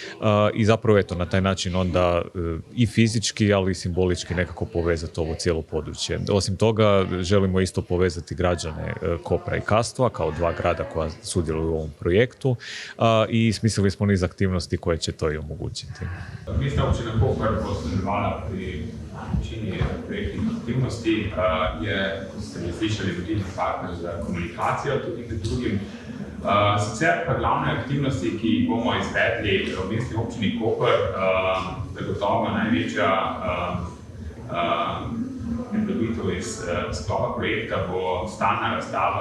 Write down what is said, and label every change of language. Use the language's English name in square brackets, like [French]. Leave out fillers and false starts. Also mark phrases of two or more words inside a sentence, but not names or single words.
[Croatian] I zapravo eto, na taj način onda i fizički, ali i simbolički nekako povezati ovo cijelo područje. Osim toga, želimo isto povezati građane Kopra i Kastva kao dva grada koja sudjeluju u ovom projektu i smislili smo niz aktivnosti koje će to i omogućiti. [Slovenian] Mestna občina Koper bo sodelovala pri večini projektnih aktivnosti, je, kot ste že slišali, vodilni partner za komunikacijo, tudi med drugim. Sicer pa glavne aktivnosti, ki jih bomo izvedli v mestni občini Koper, zagotovo največja predstavitev iz sklopa projekta bo stalna razstava